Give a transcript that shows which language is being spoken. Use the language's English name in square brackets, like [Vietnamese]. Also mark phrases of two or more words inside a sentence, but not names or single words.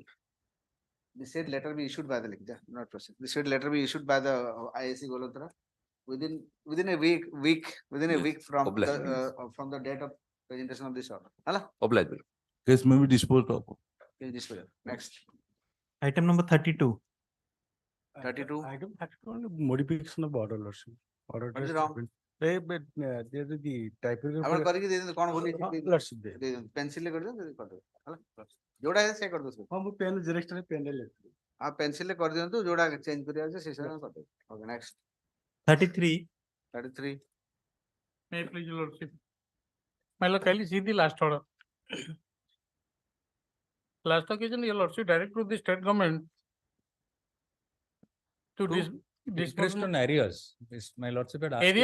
[English] The said letter be issued by the, not process, the said letter be issued by the IIC Golanthara within a week from the date of presentation of this order. Hala? Obligement. Case may be disposed of. Next. Item number 32. 32. Item 32 on the modification of order, lordship. Order. What is wrong? But there is the typography. [Odia] ଆମର କରିକି ଦେଇଦିଅନ୍ତୁ କଣ ଭୁଲ [English] Lordship there. [Odia] ଦେଇଦିଅନ୍ତୁ ପେନସିଲ ରେ କରିଦିଅନ୍ତୁ କରିଦେବେ ହେଲା ଯୋଉଟା ସେ କରିଦେବୁ ହଁ ମୁଁ ପେନ୍ ଜେରକ୍ସ ରେ ପେନ୍ ରେ ଲେଖିବି। ଆଉ ପେନସିଲ ରେ କରିଦିଅନ୍ତୁ ଯୋଉଟା ଚେଞ୍ଜ କରିବା ଅଛି ସେ ସବୁ କରିଦେବେ [English] okay next 33. 33 May I please, lordship? My lord, kindly see the last order. Last occasion, your lordship direct to the state government to Discussed on areas. My lordship had asked to